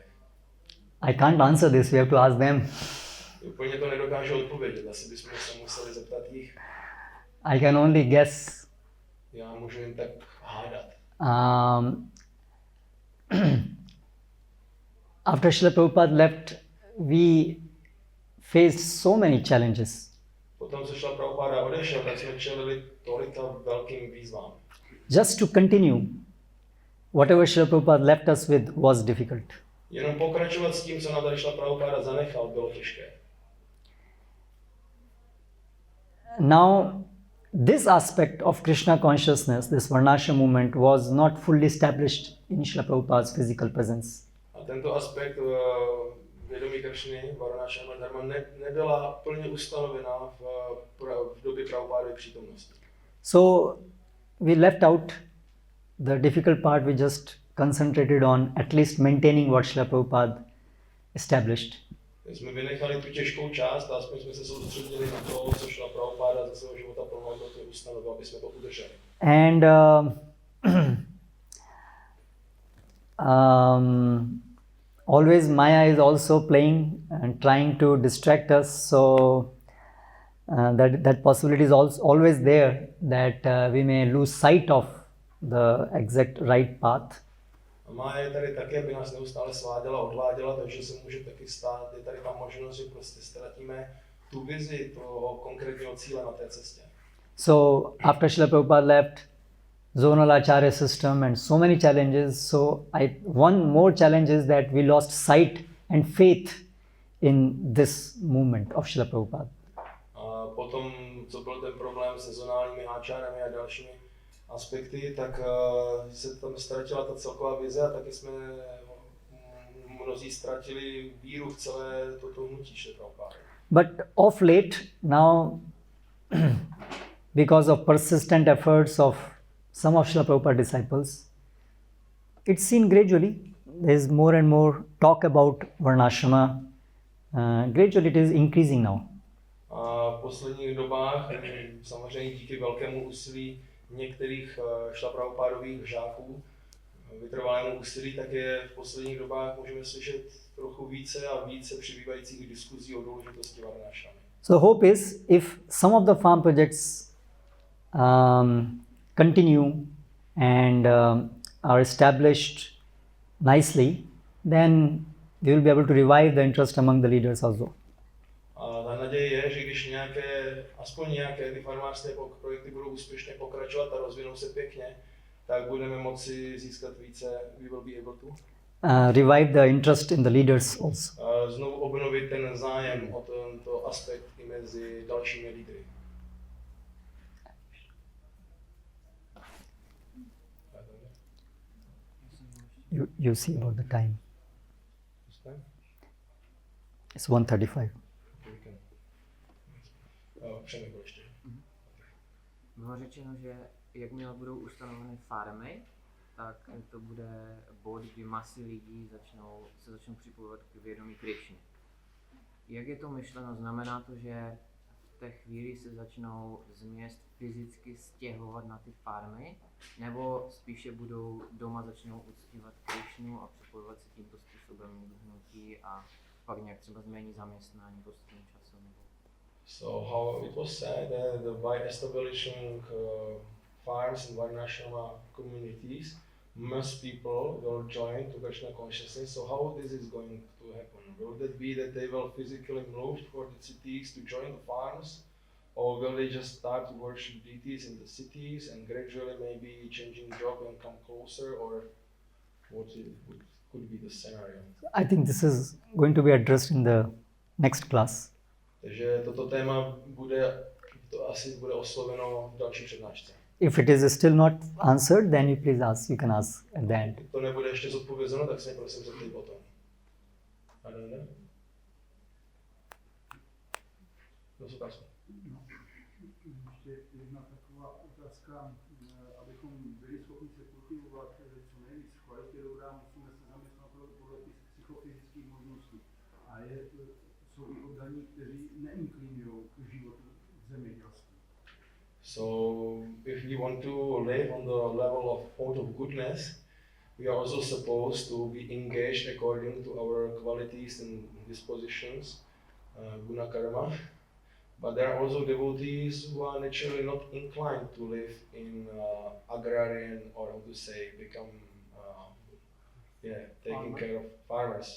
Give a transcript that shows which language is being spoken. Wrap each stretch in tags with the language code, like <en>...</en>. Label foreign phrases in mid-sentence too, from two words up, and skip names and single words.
<en>I can't answer this, we have to ask them.</en> <cs>Úplně to nedokážu odpovědět, asi bychom se museli zeptat jich.</cs> <en>I can only guess.</en> <cs>Já můžu jen tak hádat.</cs> <en>After Srila Prabhupada left, we faced so many challenges.</en> <cs>Potom, co Srila Prabhupada odešel, tak jsme čelili tolika velkým výzvám.</cs> <en>Just to continue, whatever Srila Prabhupada left us with was difficult.</en> <cs>Jenom pokračovat s tím, co nám tady Srila Prabhupada zanechal, bylo těžké.</cs> <en>Now, this aspect of Krishna consciousness, this Varnashrama movement, was not fully established in Srila Prabhupada's physical presence.</en> <cs>A tento aspekt vědomí Kršny, Varnasrama Dharma, nebyla plně ustanovena v době Prabhupádovy přítomnosti.</cs> <en>So, we left out the difficult part, we just concentrated on at least maintaining what Srila Prabhupada established.</en> <cs>Jsme vynechali tu těžkou část a aspoň jsme se soustředili na to, co Srila Prabhupada ze svého života plnohodnotně ustanovil, aby jsme to udrželi.</cs> <en>And always Maya is also playing and trying to distract us, so that possibility is also always there that we may lose sight of the exact right path.</en> <cs>A Mája je tady také, by nás neustále sváděla, odváděla, takže se může taky stát, je tady ta možnost, že prostě ztratíme tu vizi toho konkrétního cíle na té cestě.</cs> <en>So after Srila Prabhupada left, zonal acharya system and so many challenges, so one more challenge is that we lost sight and faith in this movement of Srila Prabhupada.</en> <cs>A potom, co byl ten problém se zonálními áčárami a dalšími aspekty, tak se tam ztratila ta celková vize a taky jsme mnozí ztratili víru v celé toto hnutí Srila Prabhupada.</cs> <en>But of late now, because of persistent efforts of some of Srila Prabhupada disciples, it's seen gradually, there is more and more talk about Varnashrama. Gradually it is increasing now.</en> <cs>A v posledních dobách, samozřejmě díky velkému úsilí některých Srila Prabhupádových žáků, vytrvalému úsilí, tak je v posledních dobách můžeme slyšet trochu více a více přibývajících diskuzí o důležitosti Varnashramy.</cs> <en>So hope is if some of the farm projects continue and are established nicely, then we will be able to revive the interest among the leaders also.</en> <cs>A ta naděje je, že když aspoň nějaké ty farmářské projekty budou úspěšně pokračovat a rozvinou se pěkně, tak budeme moci získat více,</cs> <en>we will be able to revive the interest in the leaders also.</en> <cs>Znovu obnovit ten zájem o tento aspekt i mezi dalšími lídry.</cs> <en>You see about the time. It's 1:35.</en> <cs>Bylo řečeno, že jakmile budou ustanoveny farmy, tak to bude bod, kdy masy lidí se začnou připojovat k vědomí Krišny. Jak je to myšleno? Znamená to, že v té chvíli se začnou z měst fyzicky stěhovat na ty farmy, nebo spíše budou doma začnou uctívat Krišnu a připojovat se tímto způsobem k hnutí a pak nějak třeba změní zaměstnání postupem času?</cs> <en>So how it was said that by establishing farms in Varnasrama communities, most people will join to Krishna consciousness. So how this is going to happen? Will that be that they will physically move toward the cities to join the farms? Or will they just start to worship deities in the cities and gradually maybe changing job and come closer? Or what could be the scenario? I think this is going to be addressed in the next class.</en> <cs>Takže toto téma asi bude osloveno v další přednášce.</cs> <en>If it is still not answered, then you can ask at the end.</en> <cs>To nebude ještě zodpovězeno, tak se prosím zeptej potom. Ještě jedna taková otázka, abychom byli schopni se kultivovat co nejvíc v kvalitě dobrá, musíme se zaměstnat podle těch psychofyzických možností. A jsou i oddaní, kteří neinklinují k životu v zemědělství.</cs> <en>So, if we want to live on the level of point of goodness, we are also supposed to be engaged according to our qualities and dispositions,</en> <sa>guna karma.</sa> <en>But there are also devotees who are naturally not inclined to live in agrarian, or how to say, become, taking care of farmers.</en>